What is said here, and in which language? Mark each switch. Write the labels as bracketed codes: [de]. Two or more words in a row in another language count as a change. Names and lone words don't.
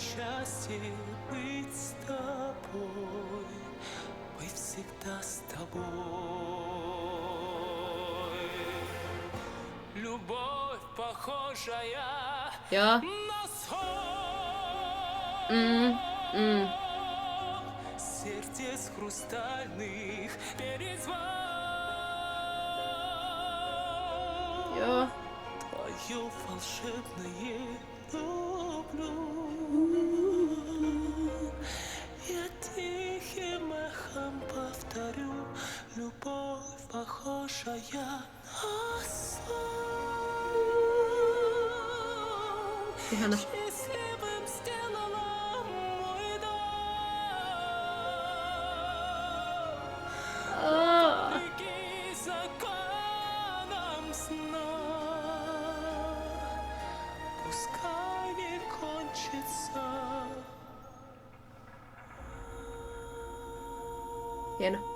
[fi] Joo. Joo. [ru] Твое волшебное люблю. Я тихим эхом повторю, любовь похожая на сон. [fi] Ihana. [ru] Счастливым сделала мой дом. Вопреки законам сна. Пускай не кончится. [fi] Hieno.